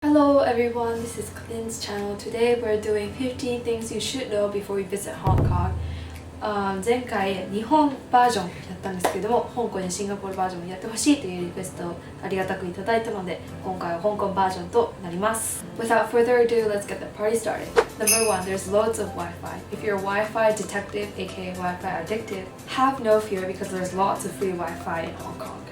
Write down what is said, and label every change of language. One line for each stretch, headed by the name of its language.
English: Hello everyone, this is Corinne's channel. Today we're doing 15 things you should know before you visit Hong Kong.
Japanese: 前回日本バージョンやったんですけども、香港やシンガポールバージョンもやってほしいというリクエストをありがたくいただいたので、今回は香港バージョンとなります。
English: Without further ado, let's get the party started. Number 1, there's loads of Wi-Fi. If you're a Wi-Fi detective, aka Wi-Fi addictive, have no fear because there's lots of free Wi-Fi in Hong Kong.